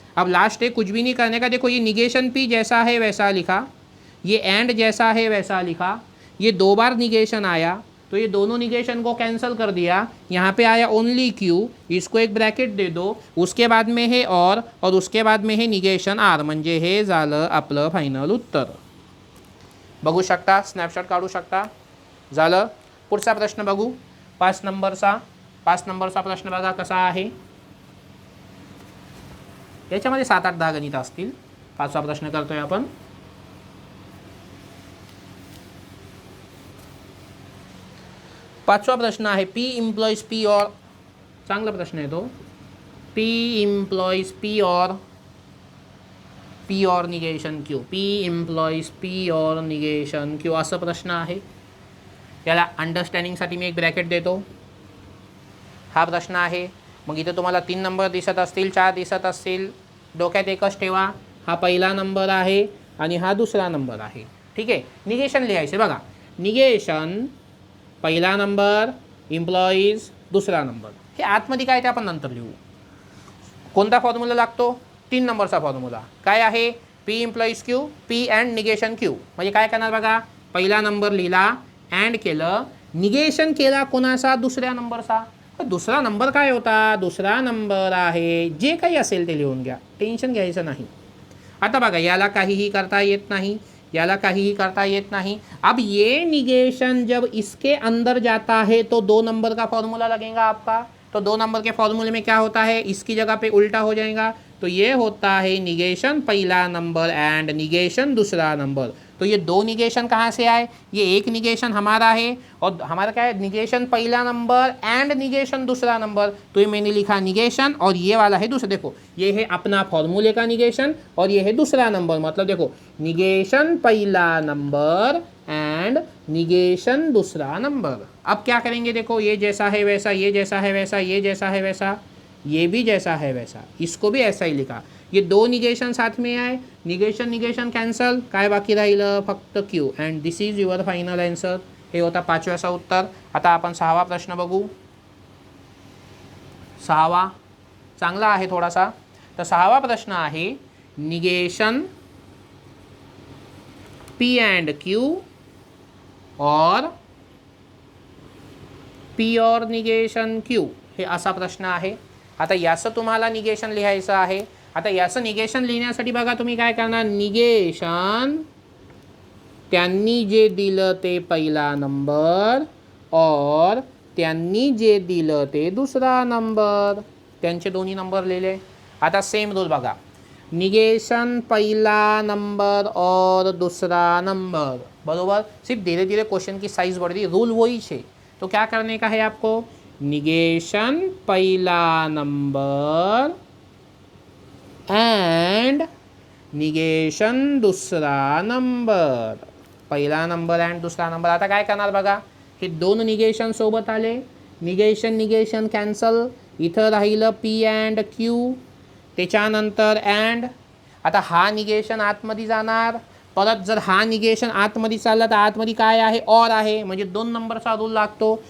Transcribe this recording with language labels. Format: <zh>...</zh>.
<hi>अब लास्ट है, कुछ भी नहीं करने का. देखो ये निगेशन पी जैसा है वैसा लिखा, ये एंड जैसा है वैसा लिखा, ये 2 बार निगेशन आया तो ये दोनों निगेशन को कैंसिल कर दिया. यहाँ पे आया ओनली क्यू, इसको एक ब्रॅकेट दे दो, उसके बाद में है और उसके बाद में है निगेशन आर,</hi> <mr>म्हणजे हे झालं आपलं फायनल उत्तर. बघू शकता, स्नॅपशॉट काढू शकता. झालं. पुढचा प्रश्न बघू. 5 नंबरचा प्रश्न बघा कसा आहे. याच्यामध्ये 7-8-10 गणित असतील. 5वा प्रश्न करतोय आपण. पाचवा प्रश्न आहे पी इम्प्लॉईज पी और, चांगला प्रश्न आहे तो. पी इम्प्लॉईज पी और negation Q, P employs P और निगेशन क्यू असा प्रश्न आहे. याला अंडरस्टँडिंगसाठी मी एक ब्रॅकेट देतो. हा प्रश्न आहे. मग इथे तुम्हाला 3 नंबर दिसत असतील, 4 दिसत असतील. डोक्यात एकच ठेवा, हा पहिला नंबर आहे आणि हा दुसरा नंबर आहे. ठीक आहे. निगेशन लिहायचे बघा. निगेशन पहिला नंबर, इम्प्लॉईज दुसरा नंबर. हे आतमध्ये काय ते आपण नंतर लिहू. कोणता फॉर्म्युला लागतो? 3 नंबरचा फॉर्म्युला. काय आहे? P employs Q, P and negation Q. म्हणजे काय करणार बघा, पहिला नंबर लिहिला, अँड केलं, निगेशन केला कोणाचा? दुसऱ्या नंबरचा. दुसरा नंबर काय होता? दुसरा नंबर आहे, जे काही असेल ते लिहून घ्या, टेन्शन घ्यायचं नाही. आता बघा, याला काहीही करता येत नाही, याला काहीही करता येत नहीं.</mr> <hi>अब ये निगेशन जब इसके अंदर जाता है तो 2 नंबर का फॉर्मूला लगेगा आपका. तो 2 नंबर के फॉर्मूले में क्या होता है, इसकी जगह पे उल्टा हो जाएगा. तो ये होता है निगेशन पहला नंबर एंड निगेशन दूसरा नंबर. तो ये 2 निगेशन कहाँ से आए? ये एक निगेशन हमारा है और हमारा क्या है, निगेशन पहला नंबर एंड निगेशन दूसरा नंबर. तो ये मैंने लिखा निगेशन और ये वाला है दूसरा. देखो ये है अपना फॉर्मूले का निगेशन और ये है दूसरा नंबर. मतलब देखो निगेशन पहला नंबर एंड निगेशन दूसरा नंबर. अब क्या करेंगे, देखो ये जैसा है वैसा, ये जैसा है वैसा, ये जैसा है वैसा, ये भी जैसा है वैसा, इसको भी ऐसा ही लिखा. ये 2 निगेशन साथ में आए, निगेशन निगेशन कॅन्सल,</hi> <mr>काय बाकी राहिलं फक्त Q.</mr> <en>And this is your final answer.</en> <mr>हे होता 5व्याचा उत्तर. आता आपण 6वा प्रश्न बघू. 6वा चांगला आहे थोडासा. तर 6वा प्रश्न आहे निगेशन पी अँड क्यू और पी और निगेशन क्यू, हे असा प्रश्न आहे. आता याचं तुम्हाला निगेशन लिहायचं आहे. आता याचं निगेशन लिहिण्यासाठी बघा तुम्ही काय करणार, निगेशन त्यांनी जे दिलं ते पहिला नंबर और त्यांनी जे दिलं ते दुसरा नंबर, त्यांचे दोन्ही नंबर लिहिले. आता सेम रूल बघा, निगेशन पहला नंबर और दूसरा नंबर, बरोबर.</mr> <hi>सिर्फ धीरे धीरे क्वेश्चन की साइज बढ़ रही, रूल वही है. तो क्या करने का है आपको, निगेशन पहला नंबर एंड निगेशन दूसरा नंबर, पहिला नंबर एंड दूसरा नंबर.</hi> <mr>आता काय करणार बघा, हे 2 निगेशन सोबत आले, निगेशन निगेशन कॅन्सल, इथं राहिलं पी अँड क्यू, त्याच्यानंतर अँड. आता हा निगेशन आतमध्ये जाणार, परत जर हा निगेशन आतमध्ये चालला तर आतमध्ये काय आहे, और आहे, म्हणजे 2 नंबरचा रूल लागतो.</mr>